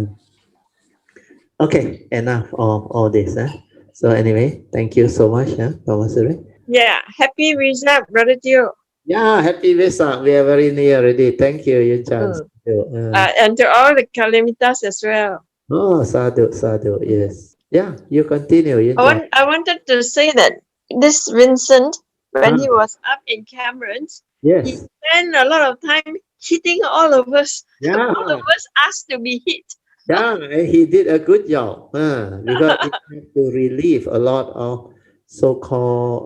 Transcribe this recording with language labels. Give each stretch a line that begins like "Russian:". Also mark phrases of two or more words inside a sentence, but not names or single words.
English: Okay, enough of all this. So anyway, thank you so much, Thomas. Yeah, happy result, Brother Teo. Yeah, happy Vesak. We are very near already. Thank you, Yun Chan. Mm. And to all the Kalimitas as well. Oh, sadhu, sadhu. Yes. Yeah, you continue, Yun Chan. I wanted to say that this Vincent, when he was up in Cameron's, he Yes. spent a lot of time hitting all of us. Yeah. All of us asked to be hit. Yeah, and he did a good job because it had to relieve a lot of so-called